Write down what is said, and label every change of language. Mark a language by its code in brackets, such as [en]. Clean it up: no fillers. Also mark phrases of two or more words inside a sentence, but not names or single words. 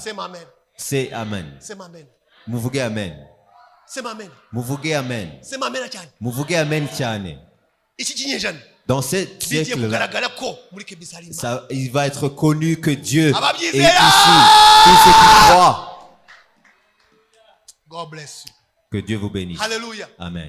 [fr] C'est Amen. [rw] Muvuge Amen. Muvuge Amen. Muvuge Amen cyane. [fr] Dans ce siècle-là, il va être connu que Dieu est ici. Tous ceux qui croient. [en] God bless you. [fr] Que Dieu vous bénisse. Alléluia. Amen.